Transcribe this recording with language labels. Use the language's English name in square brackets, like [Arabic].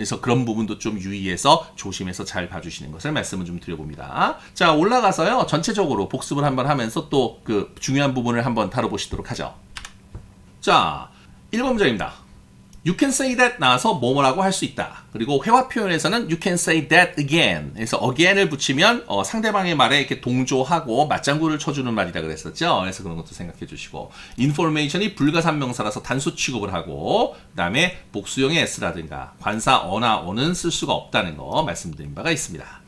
[Korean] 그래서 그런 부분도 좀 유의해서 조심해서 잘 봐주시는 것을 말씀을 좀 드려봅니다. 자, 올라가서요. 전체적으로 복습을 한번 하면서 또 그 중요한 부분을 한번 다뤄보시도록 하죠. 자, 1번 문장입니다. [English] You can say that [Korean] 나와서 뭐뭐라고 할 수 있다. 그리고 회화 표현에서는 [English] you can say that again. [Korean] 그래서 again을 붙이면 상대방의 말에 이렇게 동조하고 맞장구를 쳐주는 말이라 그랬었죠. 그래서 그런 것도 생각해 주시고, information이 불가산명사라서 단수 취급을 하고, 그 다음에 복수형의 s라든가 관사 어나 어는 쓸 수가 없다는 거 말씀드린 바가 있습니다.